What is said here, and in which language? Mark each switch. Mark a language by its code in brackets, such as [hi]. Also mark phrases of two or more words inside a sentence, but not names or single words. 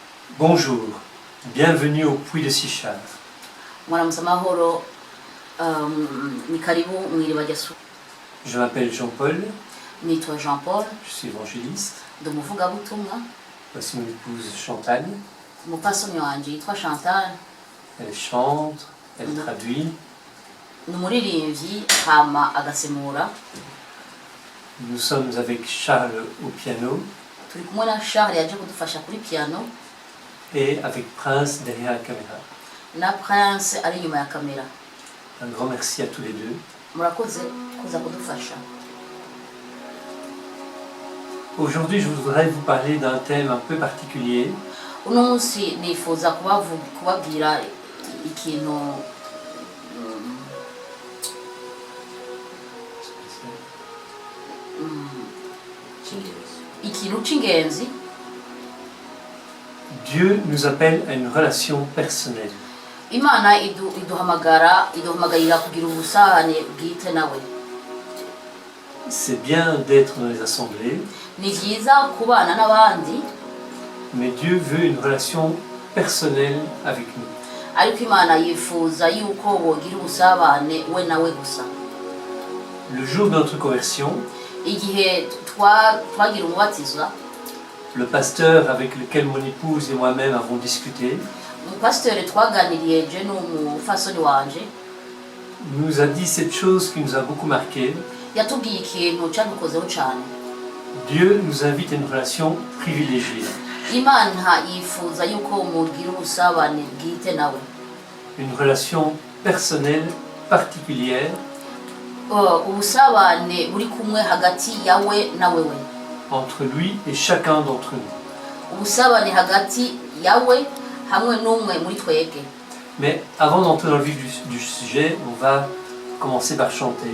[fr] Bonjour, bienvenue au Puy de Sichard. [rn] Mwaramutse amahoro, ni karibu mw'iriba rya Suku. [fr] Je m'appelle Jean-Paul, [rn] Nitwa Jean Paul, [fr] je suis évangéliste. [rn] ndi umuvugabutumwa. [fr] Voici mon épouse Chantal. [rn] Umupfasoni wanje yitwa Chantal, [fr] Elle chante, elle traduit. [rn] ni umuririmbyi hama agasemura. [fr] Nous sommes avec Charles au piano [rn] Turi kumwe na Charles yaje kudufasha kuri piano [fr] et avec Prince derrière la caméra. [rn] na Prince ari inyuma ya kamera. [fr] Un grand merci à tous les deux. [rn] Murakoze kuza kudufasha. [fr] Aujourd'hui, je voudrais vous parler d'un thème un peu particulier. [rn] Uno munsi nifuza kubabwira ikintu c'ingenzi. [fr] Dieu nous appelle à une relation personnelle. [rn] Imana iduhamagarira kugira ubusabane bwite nawe. [fr] C'est bien d'être dans les assemblées, [rn] Ni byiza kubana n'abandi, [fr] mais Dieu veut une relation personnelle avec nous. [rn] ariko Imana yifuza yuko wogira ubusabane we nawe gusa. [fr] Le jour de notre conversion, [rn] Igihe twagira umubatizo, [fr] le pasteur avec lequel mon épouse et moi-même avons discuté [rn] umupasiteri twaganiriye je n'umufasoni wanje [fr] nous a dit cette chose qui nous a beaucoup marqué. [rn] yatubwiye ikintu cyadukozeho cyane. [fr] Dieu nous invite à une relation privilégiée, [rn] Imana yifuza yuko mugira ubusabane bwite nawe, [fr] une relation personnelle particulière [rn] ubusabane buri kumwe hagati yawe na wewe, [fr] entre lui et chacun d'entre nous. [rn] ubusabane hagati yawe hamwe n'umwe muri twebwe. [fr] Mais avant d'entrer dans le vif du sujet, on va commencer par chanter.